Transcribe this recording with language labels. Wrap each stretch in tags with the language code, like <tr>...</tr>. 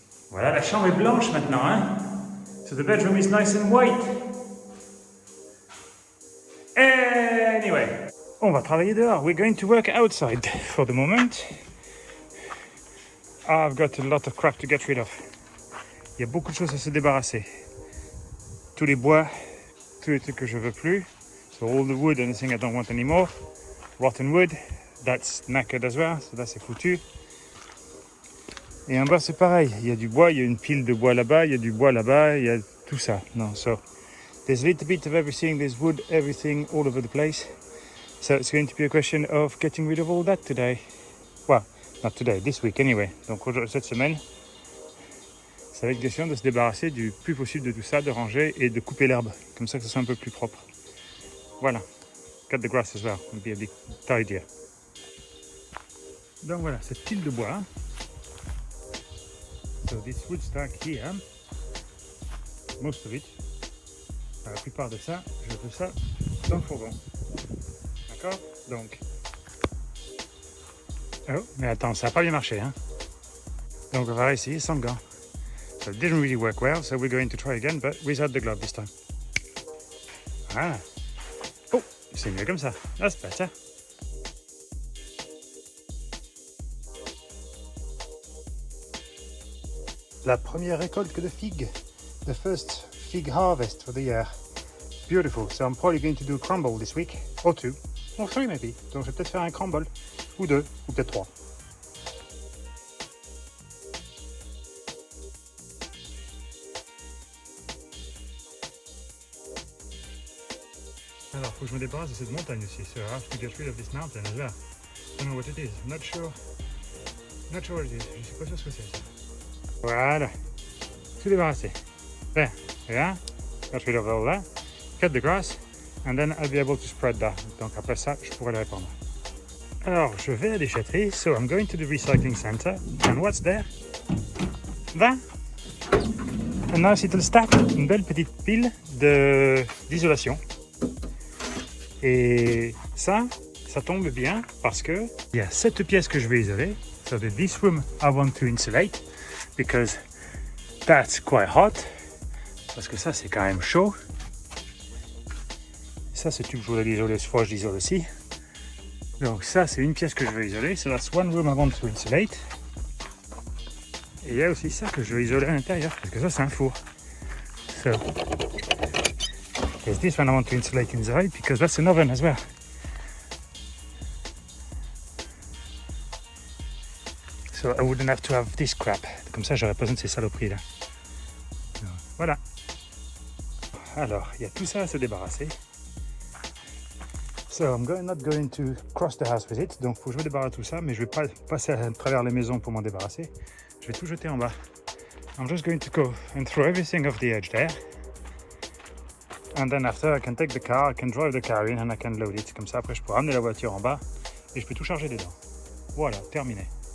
<fr>Voilà, la chambre est blanche maintenant, hein.</fr> <en>So the bedroom is nice and white. Anyway,</en> <fr>on va travailler dehors.</fr> <en>We're going to work outside for the moment. I've got a lot of crap to get rid of.</en> <fr>Il y a beaucoup de choses à se débarrasser. Tous les bois, tous les trucs que je veux plus.</fr> <en>So all the wood, anything I don't want anymore. Rotten wood, that's knackered as well, so</en> <fr>là c'est foutu. Et en bas c'est pareil, il y a du bois, il y a une pile de bois là-bas, il y a du bois là-bas, il y a tout ça. Non,</fr> <en>so there's a little bit of everything, there's wood, everything all over the place. So it's going to be a question of getting rid of all that today. Well, not today, this week anyway.</en> <fr>Donc cette semaine, ça va être question de se débarrasser du plus possible de tout ça, de ranger et de couper l'herbe, comme ça que ce soit un peu plus propre. Voilà.</fr> <en>Cut the grass as well, would be a bit tidier.</en> <fr>Donc voilà, cette pile de bois.</fr> <en>So this wood stack here, most of it,</en> <fr>la plupart de ça, je fais ça dans le fourgon. D'accord? Donc, oh, mais attends, ça n'a pas bien marché, hein? Donc on va réessayer sans gants.</fr> <en>So it didn't really work well, so we're going to try again, but without the glove this time.</en> <fr>Voilà. Oh, c'est mieux comme ça.</fr> <en>That's better.</en> <fr>La première récolte de figues.</fr> <en>The first fig harvest for the year. Beautiful. So I'm probably going to do a crumble this week. Or two. Or three maybe.</en> <fr>Donc je vais peut-être faire un crumble. Ou deux. Ou peut-être trois. Alors, faut que je me débarrasse de cette montagne aussi.</fr> <en>So I have to get rid of this mountain as well. I don't know what it is. I'm not sure. Not sure what it is.</en> <fr>Je suis pas sûr ce que c'est ça. Voilà. Tout débarrassé.</fr> <en>There. Yeah. Got rid of all that. Cut the grass. And then I'll be able to spread that.</en> <fr>Donc après ça, je pourrai le répandre. Alors, je vais à la déchetterie.</fr> <en>So I'm going to the recycling center. And what's there? That. A nice little stack.</en> <fr>Une belle petite pile d'isolation. Et ça tombe bien parce que il y a 7 pièces que je vais isoler.</fr> <en>So this room I want to insulate because that's quite hot.</en> <fr>Parce que ça c'est quand même chaud. Ça c'est toujours de l'isoler, ce fois je l'isole aussi. Donc ça c'est une pièce que je vais isoler.</fr> <en>So that's one room I want to insulate.</en> <fr>Et il y a aussi ça que je vais isoler à l'intérieur parce que ça c'est un four.</fr> <en>So there's this one I want to insulate inside because that's an oven as well. So I wouldn't have to have this crap.</en> <fr>Comme ça, j'aurais pas besoin de ces saloperies là. Voilà. Alors, il y a tout ça à se débarrasser.</fr> <en>So I'm not going to cross the house with it.</en> <fr>Donc, faut que je me débarrasse de tout ça, mais je vais pas passer à travers les maisons pour m'en débarrasser. Je vais tout jeter en bas.</fr> <en>I'm just going to go and throw everything off the edge there. And then after, I can take the car, I can drive the car in and I can load it.</en> <fr>Comme ça, après, je peux ramener la voiture en bas et je peux tout charger dedans. Voilà, terminé.</fr>